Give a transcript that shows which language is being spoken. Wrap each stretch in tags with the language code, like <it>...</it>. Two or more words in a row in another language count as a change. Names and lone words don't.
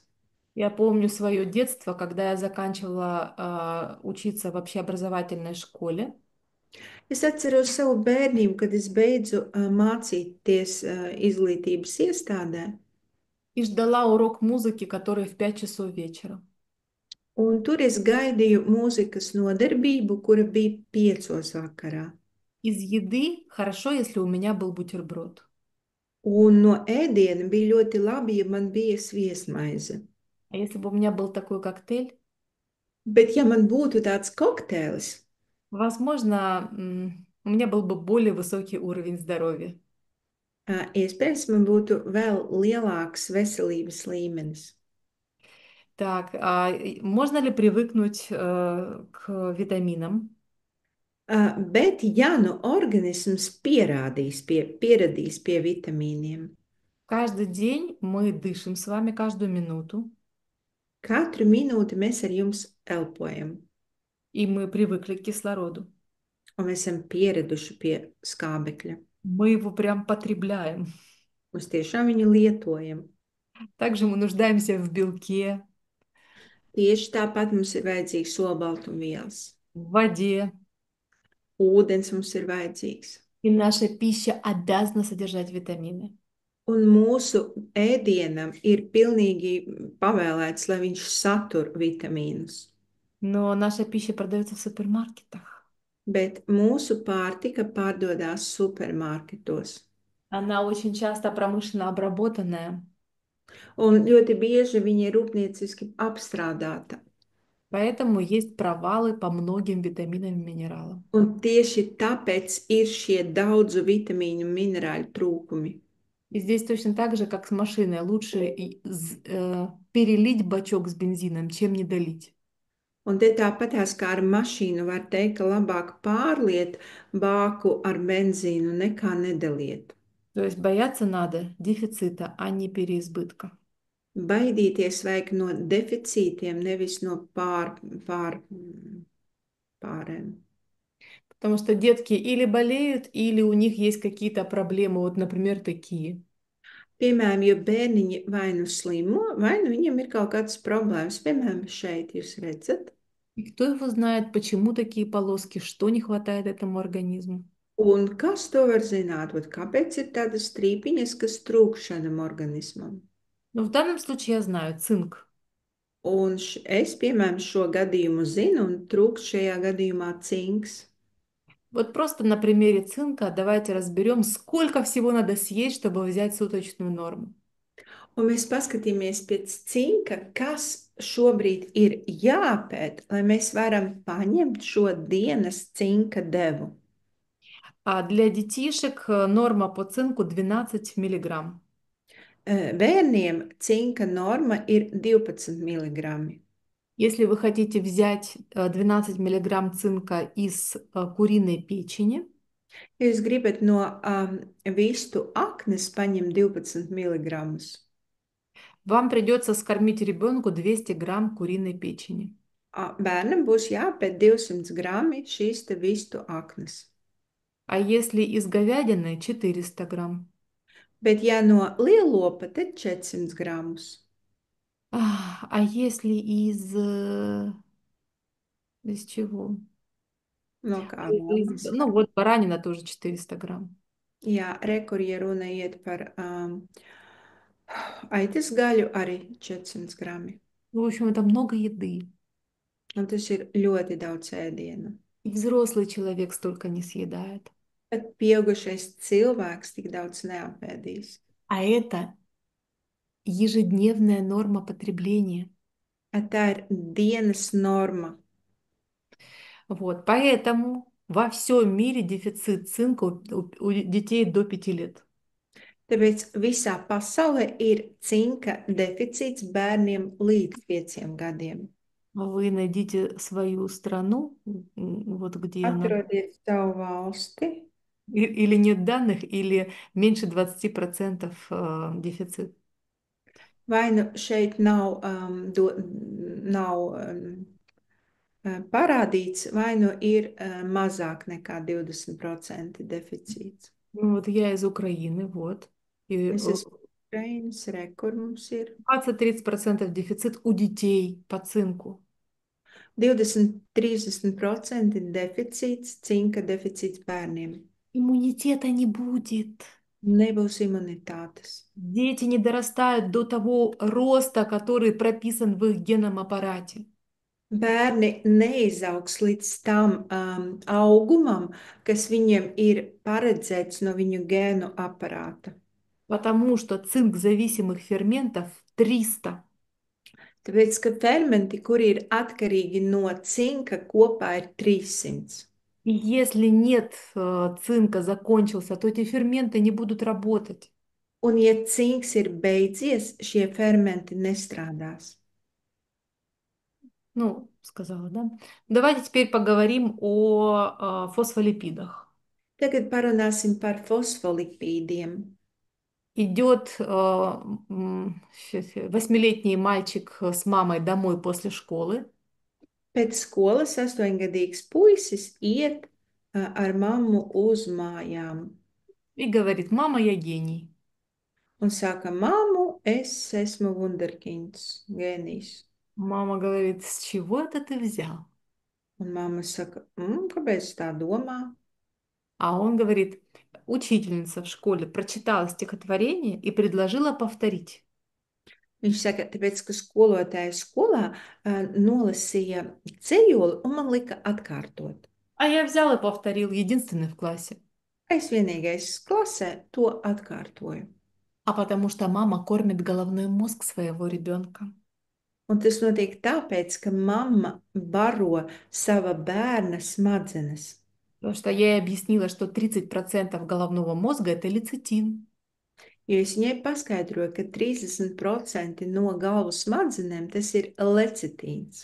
<ru>Я помню свое детство, когда я заканчивала учиться в общеобразовательной школе.</ru> <lv>Es atceros savu bērnību, kad es beidzu mācīties izglītības iestādē,</lv> <ru>И ждала урок музыки, который в 5 часов вечера.</ru> <lv>un tur es gaidīju mūzikas nodarbību, kura bija 5 vakarā.</lv> <ru>Из еды хорошо, если у меня был бутерброд.</ru> <lv>Un no ēdiena bija ļoti labi, ja man bija sviestmaize.</lv> <ru>А если бы у меня был такой коктейль,</ru> <lv>Bet, ja man būtu tāds kokteils,</lv> <ru>возможно, у меня был бы более высокий уровень здоровья.</ru> <lv>iespējams, man būtu vēl lielāks veselības līmenis.</lv> <ru>Так, можно ли привыкнуть к витаминам?</ru> <lv>Bet, ja nu organisms pieradīs pie vitamīniem,</lv> <ru>Каждый день мы дышим с вами каждую минуту,</ru> <lv>katru minūti mēs ar jums elpojam,</lv> <ru>и мы привыкли к кислороду.</ru> <lv>un mēs esam pieraduši pie skābekļa.</lv> <ru>Мы его прям потребляем.</ru> <lv>Mēs tiešām viņu lietojam.</lv> <ru>Также мы нуждаемся в белке,</ru> <lv>Tieši tāpat mums ir vajadzīgs olbaltumvielas.</lv> <ru>в воде,</ru> <lv>Ūdens mums ir vajadzīgs.</lv> <ru>и наша пища обязана содержать витамины.</ru> <lv>Un mūsu ēdienam ir pilnīgi pavēlēts, lai viņš satur vitamīnus.</lv> <ru>Но наша пища продается в супермаркетах.</ru> <lv>Bet mūsu pārtika pārdodās supermarketos.</lv> <ru>Она очень часто промышленно обработанная,</ru> <lv>Un ļoti bieži viņa ir rūpnieciski apstrādāta.</lv> <ru>поэтому есть провалы по многим витаминам и минералам.</ru> <lv>Un tieši tāpēc ir šie daudzu vitamīnu un minerāļu trūkumi.</lv> <ru>И здесь точно так же, как с машиной, лучше перелить бачок с бензином, чем не долить.</ru> <lv>Un te tāpatās kā ar mašīnu var teikt, ka labāk pārliet bāku ar benzīnu nekā nedaliet.</lv> <ru>То есть бояться надо дефицита, а не переизбытка.</ru> <lv>Baidīties vajag no deficītiem, nevis no pārēm.</lv> <ru>Потому что детки или болеют, или у них есть какие-то проблемы, вот, например, такие.</ru> <lv>Piemēram, jo bērniņi vai nu slimo, vai nu viņiem ir kaut kādas problēmas. Piemēram, šeit jūs redzat.</lv> <ru>И кто его знает, почему такие полоски, что не хватает этому организму.</ru> <lv>Un kas to var zināt? Ot, kāpēc ir tādas strīpiņas, kas trūk šādam organismam?</lv> <ru>Но в данном случае я знаю цинк.</ru> <lv>Un es, piemēram, šo gadījumu zinu, un trūkst šajā gadījumā cinks.</lv> <ru>Вот просто на примере цинка давайте разберем, сколько всего надо съесть, чтобы взять суточную норму.</ru> <lv>Un mēs paskatīsimies pēc cinka, kas šobrīd ir jāpēt, lai mēs varam paņemt šo dienas cinka devu.</lv> <ru>А для детишек норма по цинку 12 миллиграмм.</ru> <lv>Bērniem cinka norma ir 12 mg.</lv> <ru>Если вы хотите взять 12 миллиграмм цинка из куриной печени,</ru> <lv>Ja jūs gribat no vistu aknes paņemt 12 mg,</lv> <ru>вам придется скормить ребенку 200 грамм куриной печени.</ru> <lv>bērnam būs jāpēt 200 grami šīs te vistu aknes.</lv> <ru>А если из говядины 400 грамм.</ru> <lv>Bet, ja no lielopa, tad 400 gramus.</lv> <ru>А если из чего?</ru> <lv>No kā vēlamies.</lv> <ru>Ну вот баранина тоже 400 грамм.</ru> <lv>Jā, rekur, ja runa iet par aitas gaļu, arī 400 grami.</lv> <ru>В общем, это много еды.</ru> <lv>Un tas ir ļoti daudz ēdienu.</lv> <ru>И взрослый человек столько не съедает.</ru> <lv>Bet pieaugušais cilvēks tik daudz neapēdīs.</lv> <ru>А это ежедневная норма потребления.</ru> <lv>Tā ir dienas norma.</lv> <ru>Вот, поэтому во всем мире дефицит цинка у детей до 5 лет.</ru> <lv>Tāpēc visā pasaulē ir cinka deficīts bērniem līdz 5 gadiem.</lv> <ru>Вы найдите свою страну, вот где она,</ru> <lv>Atrodiet savu valsti,</lv> <ru>или нет данных, или меньше 20% дефицит.</ru> <lv>vai nu šeit nav parādīts, vai nu ir mazāk nekā 20% deficīts.</lv> <ru>Ну, вот я из Украины, вот. И</ru> <lv>Es esmu Ukrainas, re, kur mums ir</lv> <ru>20-30% дефицит у детей по цинку.</ru> <lv>20-30% deficīts, cinka deficīts bērniem.</lv> <ru>Иммунитета не будет.</ru> <lv>Nebūs imunitātes.</lv> <ru>Дети не дорастают до того роста, который прописан в их генном аппарате.</ru> <lv>Bērni neizaugs līdz tam augumam, kas viņiem ir paredzēts no viņu gēnu aparāta.</lv> <ru>Потому что цинк-зависимых ферментов 300.</ru> <lv>Tāpēc, ka fermenti, kuri ir atkarīgi no cinka, kopā ir 300.</lv> <ru>И если нет цинка, закончился, то эти ферменты не будут работать.</ru> <lv>Un, ja cinks ir beidzies, šie fermenti nestrādās.</lv> <ru>Ну, сказала, да? Давайте теперь поговорим о фосфолипидах.</ru> <lv>Tagad parunāsim par fosfolipīdiem.</lv> <ru>Идет 8-летний мальчик с мамой домой после школы.</ru> <lv>Pēc skolas 8-gadīgs puisis iet ar mammu uz mājām</lv> <ru>И говорит, мама, я гений.</ru> <lv>un saka, mammu, es esmu wunderkinds, gēnijs.</lv> <ru>Мама говорит, с чего это ты взял?</ru> <lv>Un mamma saka, kāpēc tā domā?</lv> <ru>А он говорит, учительница в школе прочитала стихотворение и предложила повторить.</ru> <lv>Viņš saka, tāpēc, ka skolotāja skolā nolasīja dzejoli un man lika atkārtot.</lv> <ru>А я взял и повторил, единственный в классе.</ru> <lv>Es vienīgais klasē to atkārtoju.</lv> <ru>А потому что мама кормит головной мозг своего ребенка.</ru> <lv>Un tas notiek tāpēc, ka mamma baro sava bērna smadzenes.</lv> <ru>Потому что я ей объяснила, что 30% головного мозга– это лецитин.</ru> <lv>Jo es viņai paskaidroju, ka 30% no galvas smadzenēm tas ir lecitīns.</lv>